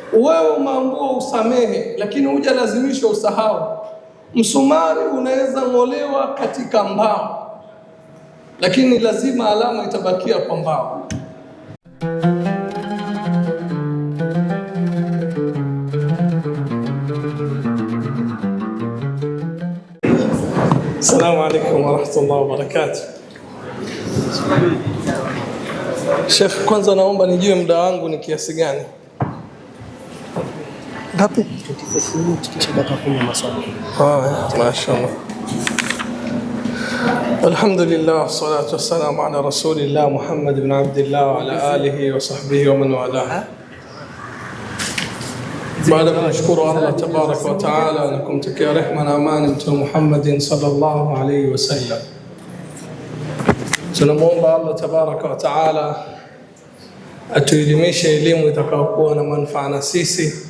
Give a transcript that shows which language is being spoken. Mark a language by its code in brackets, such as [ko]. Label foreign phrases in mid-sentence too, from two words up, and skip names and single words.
[sw] wewe umeambiwa usamehe, lakini hujalazimishwa usahau. Msumari unaweza ng'olewa katika mbao, lakini lazima alama itabakia kwa mbao. [ar] السلام عليكم ورحمة الله وبركاته. [sw] Sheikh, kwanza naomba nijue muda wangu ni kiasi gani? Ngapi? Mashaallah. [ar] الحمد لله والصلاة والسلام على رسول الله محمد بن عبد الله وعلى آله وصحبه ومن والاه. [sw] Baada ya kumshukuru Allah [ar] تبارك وتعالى [sw] na kumtakia rehema na amani Mtume Muhammad [ar] صلى الله عليه وسلم, [sw] tunamwomba Allah [ar] تبارك وتعالى [sw] atuelimishe elimu itakayokuwa na manufaa na sisi.